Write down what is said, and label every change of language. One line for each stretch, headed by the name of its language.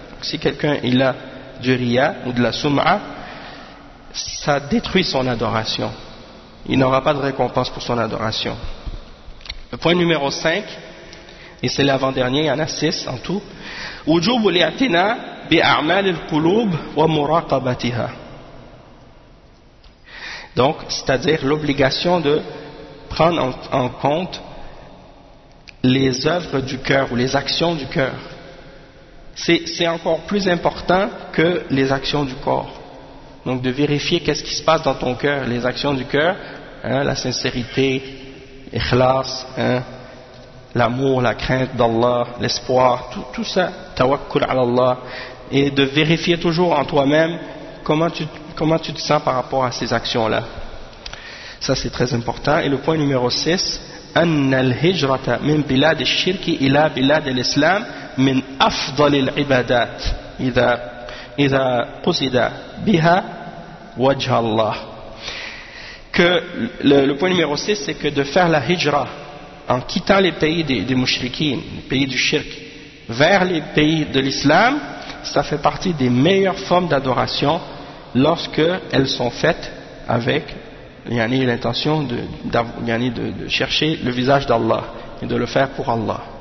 French: Si quelqu'un il a du riya ou de la sum'a, ça détruit son adoration. Il n'aura pas de récompense pour son adoration. Le point numéro 5, et c'est l'avant-dernier, il y en a 6 en tout.
Arabic: Wujub li'tina بأعمال القلوب ومراقبتها.
French: Donc, c'est-à-dire l'obligation de prendre en compte les œuvres du cœur ou les actions du cœur. C'est encore plus important que les actions du corps. Donc, de vérifier qu'est-ce qui se passe dans ton cœur, les actions du cœur, hein, la sincérité, l'ikhlas, hein, l'amour, la crainte d'Allah, l'espoir, tout ça, tawakkul ala Allah. Et de vérifier toujours en toi-même comment tu te sens par rapport à ces actions-là. Ça, c'est très important.
Arabic: Et le point numéro 6, أن الهجرة من بلاد الشرك إلى بلاد الإسلام من أفضل العبادات إذا قصد بها وجه الله.
French: Que le point numéro 6, c'est que de faire la hijra en quittant les pays des mushrikines, les pays du shirk, vers les pays de l'islam, ça fait partie des meilleures formes d'adoration lorsque elles sont faites avec l'intention de chercher le visage d'Allah et de le faire pour Allah.